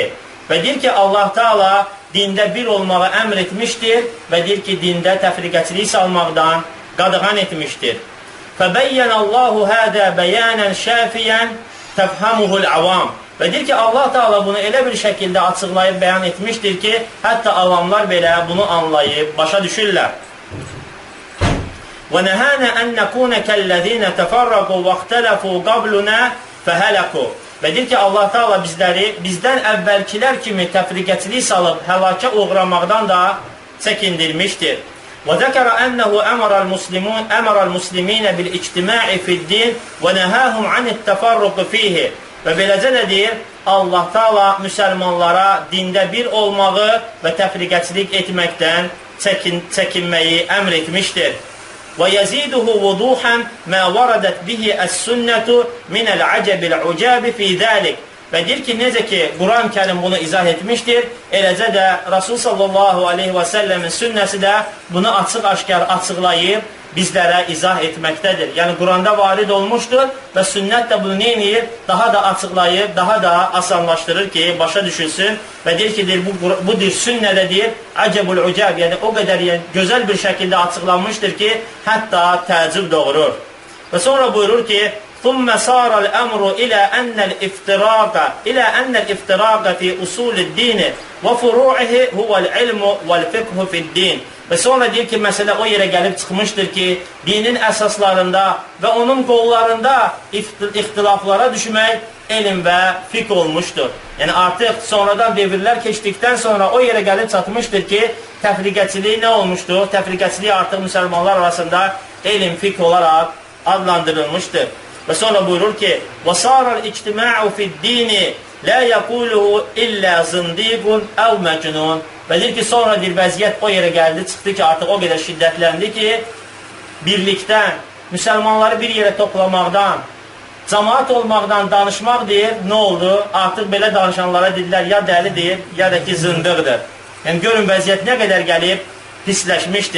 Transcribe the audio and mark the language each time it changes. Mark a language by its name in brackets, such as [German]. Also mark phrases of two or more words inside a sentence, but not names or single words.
[Azerbaijani] Və deyir ki, Allah Teala dində bir olmağı əmr etmişdir və deyir ki, dində təfriqəçilik salmaqdan qadağan etmişdir. [Arabic] فبينه الله هذا بيانا شافيا تفهمه العوام. [Azerbaijani] Və deyir ki, Allah Teala bunu elə bir şəkildə açıqlayıb bəyan etmişdir ki, hətta avamlar belə bunu anlayıb, başa düşürlər. [Arabic] وَنَهَانَ أَنْ نَكُونَ كَالَّذِينَ تَفَرَّقُوا وَاخْتَلَفُوا قَبْلُنَا فَهَلَكُوا. [Azerbaijani] Və deyir ki, Allah Teala bizləri bizdən əvvəlkilər kimi təfriqəçilik salıb həlakə uğramaqdan da çəkindirmişdir. [Arabic] وَذَكَرَ أَنَّهُ أَمَرَ الْمُسْلِمِينَ بِالْاِجْتِمَاعِ فِي الدِّينِ وَنَهَاهُمْ عَنِ التَّفَرُّقِ فِيهِ. [Azerbaijani] Və beləcə də deyir, Allah Teala müsəlmanlara dində bir olmağı və təfriqəçilik etməkdən çəkinməyi əmr etmişdir. [Arabic] وَيَزِيدُهُ وُضُوحًا مَا وَرَدَتْ بِهِ السُنَّةُ مِنَ الْعَجَبِ الْعُجَابِ فِي ذَلِكِ [Azerbaijani] Və deyir ki, necə ki, Quran-ı Kərim bunu izah etmişdir, eləcə də Rasul [Arabic] صلى الله عليه وسلم [Azerbaijani] sünnəsi də bunu açıq-aşkar açıqlayıb, bizlərə izah etməkdədir. Yəni, Quranda varid olmuşdur və sünnət də bunu neyiniyir? Daha da açıqlayıb, daha da asanlaşdırır ki, başa düşülsün və deyir ki, bu deyir, sünnədə deyir, [Arabic] العجب العجاب, [Azerbaijani] yəni o qədər gözəl bir şəkildə açıqlanmışdır ki, hətta təəccüb doğurur. Və sonra buyurur ki, [Arabic] ثُمَّ صَارَ الْأَمْرُ إِلَى أَنَّ الْإِفْتِرَاقَ فِي أُصُولِ الدِّينِ وَفُرُوعِهِ هُوَ الْعِلْمُ وَالْفِقْهُ فِي الدِّينِ [Azerbaijani] Və sonra deyir ki, məsələ o yerə gəlib çıxmışdır ki, dinin əsaslarında və onun qollarında ixtilaflara düşmək elm və fiqh olmuşdur. Yəni, artıq sonradan devirlər keçdikdən sonra o yerə gəlib çatmışdır ki, təfriqəçilik nə olmuşdur? Təfriqəçilik artıq müsəlmanlar arasında elm, fiqh olaraq adlandırılmışdır. Və sonra buyurur ki, [Arabic] وَصَارَ الْاِجْتِمَاعُ فِي الدِّينِ لَا يَقُولُهُ إِلَّا زِنْدِيقٌ أَوْ مَجْنُونَ [Azerbaijani] Və deyir ki, sonra deyir, vəziyyət o yerə gəldi, çıxdı ki, artıq o qədər şiddətləndi ki, birlikdən, müsəlmanları bir yerə toplamaqdan, cəmaat olmaqdan danışmaq deyir, nə oldu? Artıq belə danışanlara dedilər, ya dəlidir, ya da ki, zındıqdır. Yəni, görün, vəziyyət nə qədər gəlib, pisləşmişdir.